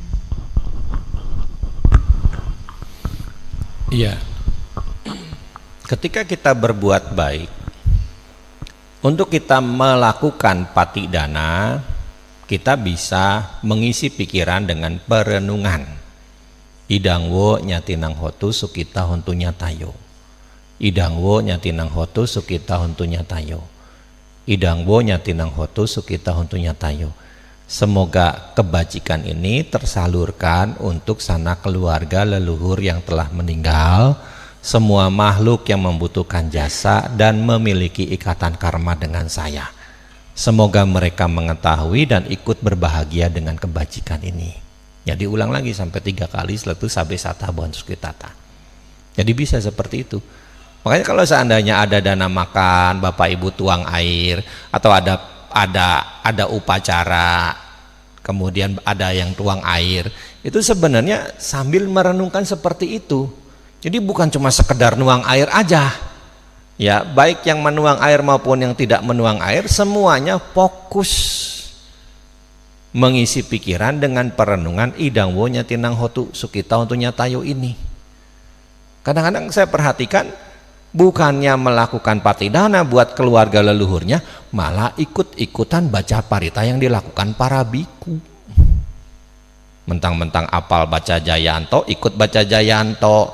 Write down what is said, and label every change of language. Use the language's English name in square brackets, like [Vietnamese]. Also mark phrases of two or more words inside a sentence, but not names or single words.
[Indonesian] Iya. Ketika kita berbuat baik, untuk kita melakukan patidana, kita bisa mengisi pikiran dengan perenungan. [Pali] Idangwo nyatinang hotu sukita hontu nyatayo. Idangwo nyatinang hotu sukita hontu nyatayo. Idangwo nyatinang hotu sukita hontu nyatayo. [Indonesian] Semoga kebajikan ini tersalurkan untuk sanak keluarga leluhur yang telah meninggal, semua makhluk yang membutuhkan jasa dan memiliki ikatan karma dengan saya. Semoga mereka mengetahui dan ikut berbahagia dengan kebajikan ini. Ya, diulang lagi sampai 3 kali, setelah itu [Pali] sabe sata bon sukitata. [Indonesian] Jadi bisa seperti itu. Makanya kalau seandainya ada dana makan, Bapak Ibu tuang air, atau ada upacara, kemudian ada yang tuang air, itu sebenarnya sambil merenungkan seperti itu. Jadi bukan cuma sekedar nuang air aja. Ya, baik yang menuang air maupun yang tidak menuang air, semuanya fokus mengisi pikiran dengan perenungan [Pali] idangwo nyatinang hotu sukita [Indonesian] untuk nyatayo ini. Kadang-kadang saya perhatikan, bukannya melakukan patidana buat keluarga leluhurnya, malah ikut-ikutan baca parita yang dilakukan para biku. Mentang-mentang apal baca Jayanto, ikut baca Jayanto.